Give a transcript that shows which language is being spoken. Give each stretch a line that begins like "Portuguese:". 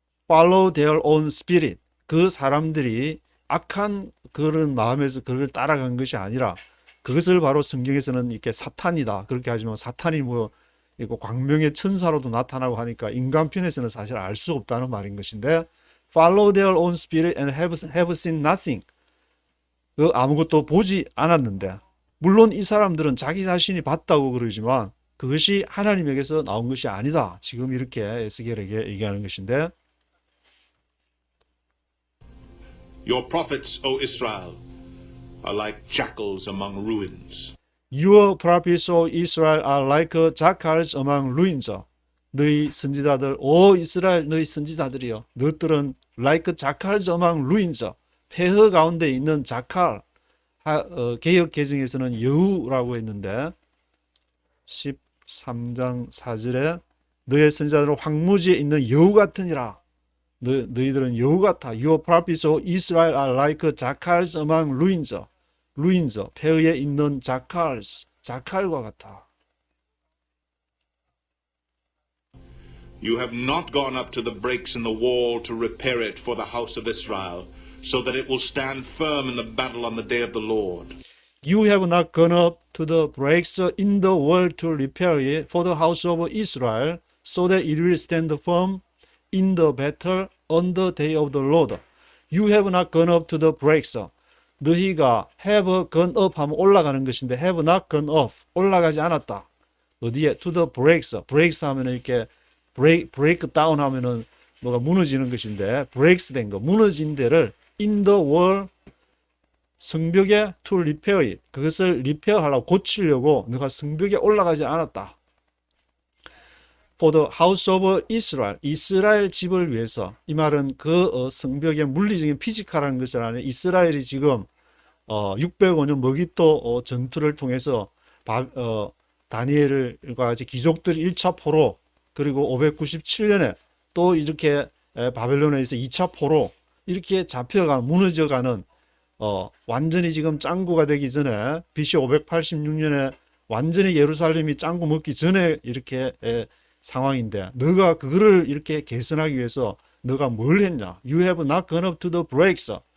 English: follow their own spirit,
Korean: 그 사람들이 악한 그런 마음에서 그걸 따라간 것이 아니라, 그것을 바로 성경에서는 이렇게 사탄이다 그렇게 하지만, 사탄이 뭐 이거 광명의 천사로도 나타나고 하니까 인간 편에서는 사실 알 수 없다는 말인 것인데,
English: follow their own spirit and have seen nothing.
Korean: 그 아무것도 보지 않았는데, 물론 이 사람들은 자기 자신이 봤다고 그러지만 그것이 하나님에게서 나온 것이 아니다. 지금 이렇게 에스겔에게 얘기하는 것인데,
English: Your prophets, O Israel, are like jackals among ruins. Your prophets, O Israel, are like jackals among ruins.
Korean: 너희 선지자들, 오 이스라엘 너희 선지자들이여, 너희들은
English: like jackals among ruins.
Korean: 폐허 가운데 있는 자칼. 개역 개정에서는 여우라고 했는데 13장 4절에 너의 선지자들은 황무지에 있는 여우 같으니라. 너희들은 여우 같아.
English: Your prophets, O Israel, are like jackals among ruins.
Korean: ruins, 폐허에 있는 jackals, 자칼과 같아.
English: You have not gone up to the breaks in the wall to repair it for the house of Israel, so that it will stand firm in the battle on the day of the Lord. You have not gone up to the breaks in the wall to repair it for the house of Israel, so that it will stand firm in the battle on the day of the Lord. You have not gone up to the breaks. 너희가 have gone up
Korean: 하면 올라가는 것인데,
English: have not gone up,
Korean: 올라가지 않았다. 어디에?
English: To the breaks.
Korean: breaks 하면 이렇게 break down 하면은 뭐가 무너지는 것인데, breaks 된 거, 무너진 데를
English: in the wall,
Korean: 성벽에
English: to repair it,
Korean: 그것을 repair 하려고 고치려고 너가 성벽에 올라가지 않았다.
English: For the house of Israel,
Korean: 이스라엘 집을 위해서. 이 말은 그 성벽의 물리적인 피지컬한 것을 아니라 이스라엘이 지금 605년 머깃도 전투를 통해서 다니엘과 같이 귀족들이 1차 포로, 그리고 597년에 또 이렇게 바벨론에서 2차 포로 이렇게 잡혀가 무너져가는, 완전히 지금 짱구가 되기 전에 BC 586년에 완전히 예루살렘이 짱구 먹기 전에 이렇게 상황인데, 너가 그거를 이렇게 개선하기 위해서 너가 뭘 했냐?
English: You have not gone up to the breaks